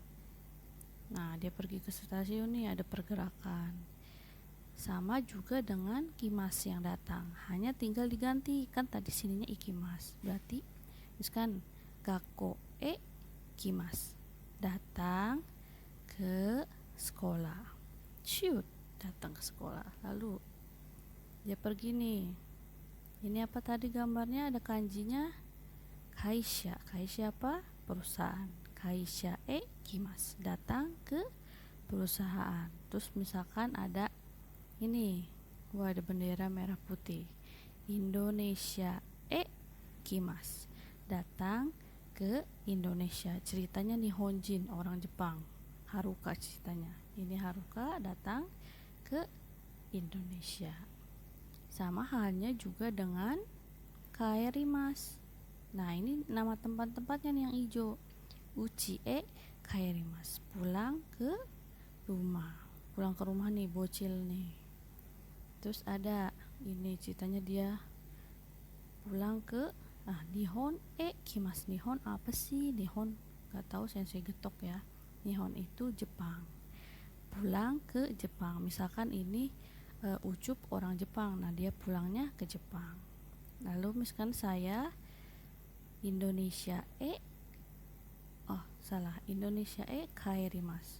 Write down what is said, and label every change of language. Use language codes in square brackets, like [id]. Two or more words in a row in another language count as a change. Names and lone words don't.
[id] Nah, dia pergi ke stasiun nih, ada pergerakan. Sama juga dengan kimasu yang datang, hanya tinggal diganti. Kan tadi sininya ikimasu. Berarti misalkan [ja] 学校行きます, [id] datang ke sekolah. Shoot, datang ke sekolah. Lalu dia pergi nih. Ini apa tadi gambarnya? Ada kanjinya kaisha. Kaisha apa? Perusahaan. [ja] 会社行きます, [id] datang ke perusahaan. Terus misalkan ada ini, ada bendera merah putih. Indonesia ikimasu, datang ke Indonesia. Ceritanya Nihonjin, orang Jepang. Haruka ceritanya. Ini Haruka datang ke Indonesia. Sama halnya juga dengan kaerimasu. Nah, ini nama tempat-tempatnya nih yang hijau. [ja] うち帰ります, [id] pulang ke rumah. Pulang ke rumah nih, bocil nih. Terus ada ini ceritanya dia pulang ke [ja] 日本来ます. [id] Nihon apa sih? Nihon gak tahu, sensei getok ya. Nihon itu Jepang. Pulang ke Jepang. Misalkan ini Ucup orang Jepang. Nah, dia pulangnya ke Jepang. Lalu misalkan saya Indonesia Indonesia kaerimasu.